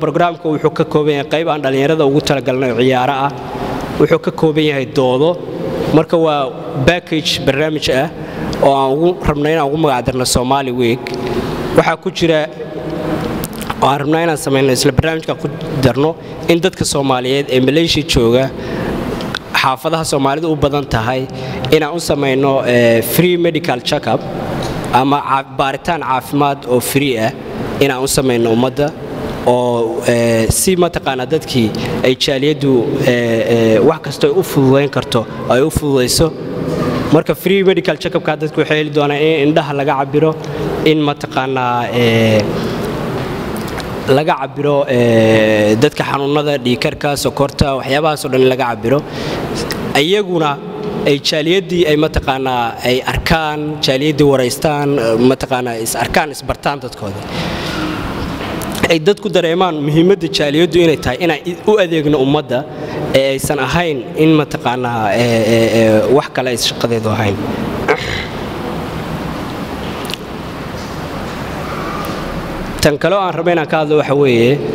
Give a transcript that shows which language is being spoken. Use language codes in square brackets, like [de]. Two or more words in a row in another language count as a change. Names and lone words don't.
[so] barnaamijku wuxuu ka kooban yahay qayb aan dhalinyarada ugu talagalnay ciyaaro ah wuxuu ka kooban yahay doodo marka waa package barnaamij ah oo aan ugu rabnay inaan ugu magac darno Somali Week waxa ku jira aan rabnay inaan sameeyno isla barnaamijka ku darno in dadka Soomaaliyeed ee Malaysia jooga xaafadaha Soomaalida u badan tahay inaan u sameeyno [en] free medical check-up [so] ama baaritaan caafimaad oo free ah inaan u sameeyno ummadda oo si mataqaanaa dadkii ay jaaliyadu wax kasta u fududeyn karto ay u fududeyso marka [en] free medical check-up [so] ka dadku waxay heli doonaan in indhaha laga cabiro in mataqaanaa laga cabiro dadka xanuunada dhiigkarka sokorta waxyaabahaas oo dhan laga cabiro ayaguna ay jaaliyadii ay mataqaanaa ay arkaan jaaliyadii wareystaan mataqaanaa is arkaan isbartaan dadkooda ay dadku dareemaan muhiimadda jaaliyadu inay tahay inay u adeegno ummadda ee aysan ahayn in mataqaanaa wax kale ay shaqadeedu ahayn tan kale aan rabay inaan ka hadlo waxa weeye